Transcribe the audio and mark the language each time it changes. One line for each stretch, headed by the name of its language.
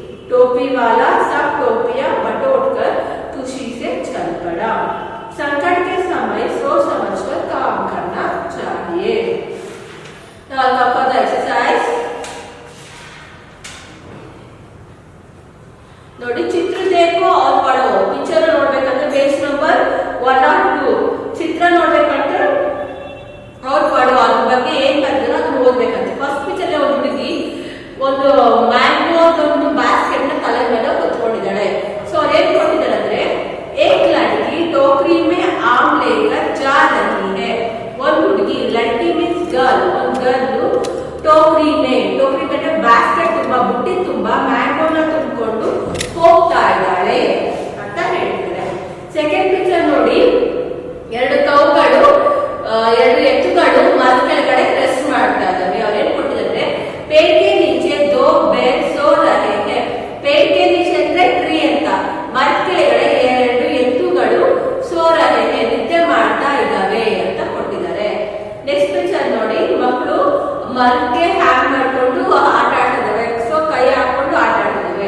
Hindi: टोपी वाला सब टोपियां बटोर कर खुशी से चल पड़ा। संकट के समय सोच समझ कर काम करना चाहिए।
English: Now for the exercise.
Kannada: ನೋಡಿ ಚಿತ್ರ
Hindi: देखो और पढ़ो।
Kannada: ಪಿಕ್ಚರ್ ನೋಡಬೇಕಂದ್ರೆ ಪೇಜ್ ನಂಬರ್ 1 or 2 ಚಿತ್ರ ನೋಡಬೇಕಂದ್ರೆ
Hindi: और पढ़ो
Kannada: ಅದ್ರ ಬಗ್ಗೆ ಏನು ಬರೆದಿರೋ ಅದನ್ನ ಓದಬೇಕಂತೆ। ಫಸ್ಟ್ ಪಿಕ್ಚರ್ ಅಲ್ಲಿ ಒಂದು ಹುಡುಗಿ ಒಂದು ಮ್ಯಾಂಗೋ ಒಂದು ಬಾಸ್ಕೆಟ್ ನ ತಲೆ ಮೇಲೆ ಕೂತ್ಕೊಂಡಿದ್ದಾಳೆ। ಸೊ ಅವ್ರು ಏನು ಕೊಟ್ಟಿದ್ದಾರೆ ಅಂದ್ರೆ
Hindi: एक लड़की टोकरी में आम लेकर जा रही है।
Kannada: ಒಂದು ಹುಡುಗಿ
Hindi: लड़की मीन्स गर्ल
Kannada: ಒಂದು ಗರ್ಲ್ ಟೋಕರಿ ಮೇಲೆ ಬಾಸ್ಕೆಟ್ ತುಂಬಾ ಬುಟ್ಟಿ ತುಂಬಾ ಮ್ಯಾಂಗೋನ ತುಂಬಿಕೊಂಡು ಹೋಗ್ತಾ ಇದ್ದಾಳೆ ಅಂತ ಹೇಳ್ತಾರೆ। ಸೆಕೆಂಡ್ ಪಿಕ್ಚರ್ ನೋಡಿ, ಎರಡು ಕೌಗಳು ಎರಡು ಎತ್ತುಗಳು ಮರದ ಕೆಳಗಡೆ ರೆಸ್ಟ್ ಮಾಡ್ತಾ ಇದ್ದಾವೆ। ಅವ್ರೇನ್ ಕೊಟ್ಟಿದ್ದಾರೆ
Hindi: पेड़ के नीचे दो बैल सो रहे हैं। पेड़ के नीचे
Kannada: ಅಂದ್ರೆ ಟ್ರೀ ಅಂತ, ಮರದ ಕೆಳಗಡೆ ಎರಡು ಎತ್ತುಗಳು
Hindi: ಸೋ ರहे हैं
Kannada: ನಿದ್ದೆ ಮಾಡ್ತಾ ಇದ್ದಾವೆ ಅಂತ ಕೊಟ್ಟಿದ್ದಾರೆ। ನೆಕ್ಸ್ಟ್ ಪಿಕ್ಚರ್ ನೋಡಿ, ಮಕ್ಕಳು ಮರಕ್ಕೆ ಹ್ಯಾಂಗ್ ಮಾಡ್ಕೊಂಡು ಆಟ ಆಡ್ತಿದ್ದಾವೆ। ಸೊ ಕೈ ಹಾಕೊಂಡು ಆಟ ಆಡ್ತಿದ್ದಾವೆ।